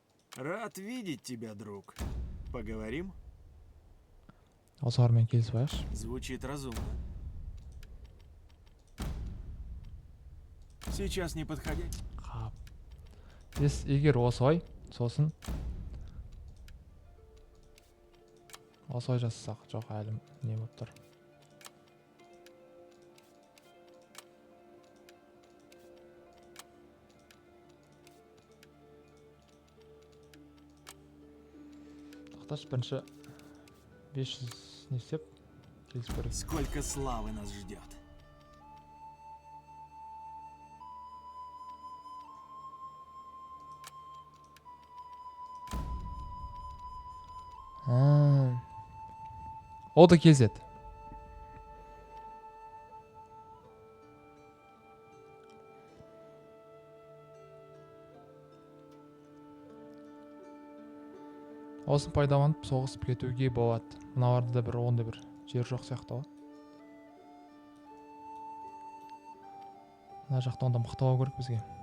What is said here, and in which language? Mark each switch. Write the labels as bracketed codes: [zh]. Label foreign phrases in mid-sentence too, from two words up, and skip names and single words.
[ru] Рад видеть тебя, друг. Поговорим? [kk] Осылармен келісіп алайықшы. [ru] Звучит разумно. Сейчас не подходить. [kk] Қап. Егер осылай, сосын осылай жасасақ, жоқ әлі не болып тұр. Тоқташы, бірінші 500 не істеп келісіп көрейік. [ru] Сколько славы нас ждет. [kk] О да келіседі. Осын пайдаланып соғысып кетуге болады. Мыналарда да бір ондай бір жер жоқ сияқты ғой. Мына жақта онда мықтау керек бізге.